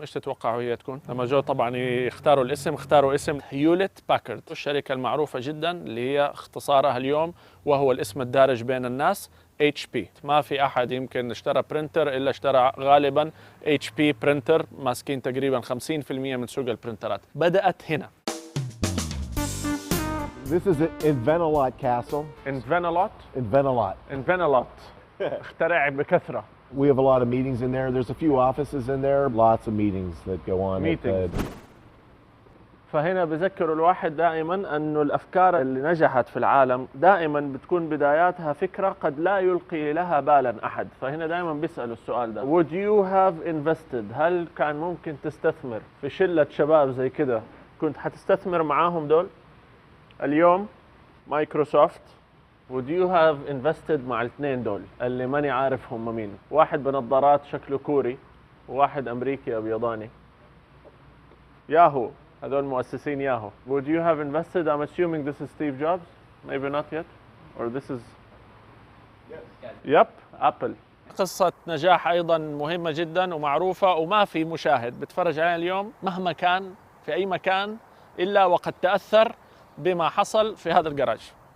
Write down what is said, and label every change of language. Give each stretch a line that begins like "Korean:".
Arabic: إيش تتوقعوا هي تكون؟ لما جو طبعا يختاروا الاسم، اختاروا اسم هيولت باكرد، الشركة المعروفة جدا اللي هي اختصارها اليوم وهو الاسم الدارج بين الناس HP. ما في أحد يمكن اشترى برينتر إلا اشترى غالبا HP برينتر، ماسكين تقريبا 50% من سوق البرينترات. بدأت هنا.
English: This is in Venelot Castle. In Venelot? In Venelot. In Venelot.
Arabic: اخترع بكثرة.
English: We have a lot of meetings in there. There's a few offices in there. Lots of meetings that go on. Meetings.
Arabic: فهنا بذكر الواحد دائما أنه الأفكار اللي نجحت في العالم دائما بتكون بداياتها فكرة قد لا يلقي لها بالا أحد. فهنا دائما بيسألوا السؤال ده:
English: Would you have invested؟
Arabic: هل كان ممكن تستثمر في شلة شباب زي كده؟ كنت حتستثمر معاهم دول؟ اليوم مايكروسوفت Would you have invested مع الاثنين دول اللي ماني عارف هم مين؟ واحد بنظارات شكله كوري وواحد أمريكي أبيضاني. ياهو، هذول مؤسسين ياهو.
English: Would you have invested? I'm assuming this is Steve Jobs. Maybe not yet. Or this is... Yep, Apple.
Arabic: قصة نجاح أيضا مهمة جدا ومعروفة، وما في مشاهد بتفرج عليها اليوم مهما كان في أي مكان إلا وقد تأثر بما حصل في هذا الجراج.